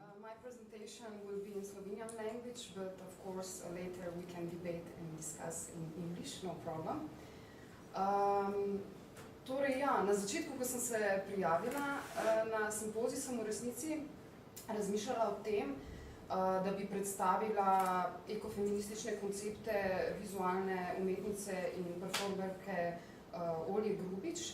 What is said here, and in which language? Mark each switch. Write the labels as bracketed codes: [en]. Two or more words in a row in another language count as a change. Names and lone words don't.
[en] My presentation will be in Slovenian language, but of course later we can debate and discuss in English, no problem. [sl] Na začetku, ko sem se prijavila na simpozij, sem v resnici razmišljala o tem, da bi predstavila ekofeministične koncepte vizualne umetnice in performerke Olje Grubič.